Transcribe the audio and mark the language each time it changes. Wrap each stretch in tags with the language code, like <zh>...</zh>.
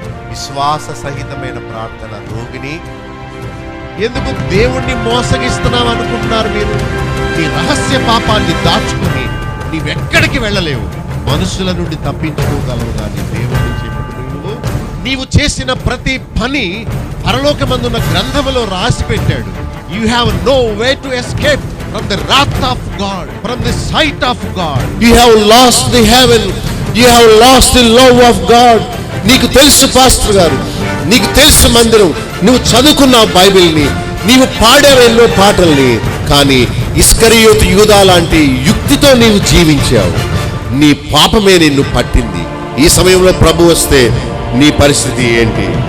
<te>విశ్వాస సహితమైన ప్రార్థన. రోగిని ఎందుకు దేవుణ్ణి మోసగిస్తున్నావు అనుకుంటున్నారు మీరు? నీ రహస్య పాపాన్ని దాచుకుని నీవెక్కడికి వెళ్ళలేవు. మనుషుల నుండి తప్పించుకోగలవు కానీ దేవుడిని చెప్పుకుని నీవు చేసిన ప్రతి పని పరలోకమందున్న గ్రంథములో రాసి పెట్టాడు.</te> <en>You have no way to escape from the wrath of God, from the sight of God. You have lost the heaven, you have lost the love of God.</en> <te>నీకు తెలుసు పాస్టర్ గారు, నీకు తెలుసు మందిరం, నువ్వు చదువుకున్నావు బైబిల్ని, నీవు పాడావు ఎన్నో పాటల్ని, కానీ ఇస్కరియోతు యూదా లాంటి యుక్తితో నీవు జీవించావు. నీ పాపమే నిన్ను పట్టింది. ఈ సమయంలో ప్రభు వస్తే నీ పరిస్థితి ఏంటి?</te>